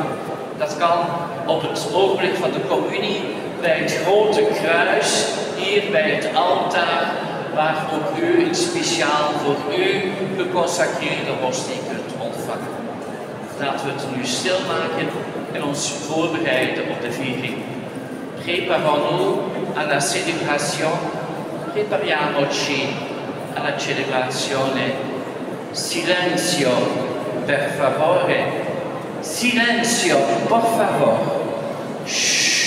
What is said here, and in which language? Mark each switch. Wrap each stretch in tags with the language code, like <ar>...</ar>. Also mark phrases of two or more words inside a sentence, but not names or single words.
<nl>Dat kan op het ogenblik van de communie bij het grote kruis, hier bij het altaar, waar ook u een speciaal voor u geconsacreerde hostie kunt ontvangen. Laten we het nu stilmaken en ons voorbereiden op de viering.</nl> <fr>Préparons-nous à la célébration.</fr> <it>Prepariamoci alla celebrazione. Silenzio, per favore. Silenzio,</it> <es>por favor. Shh.</es>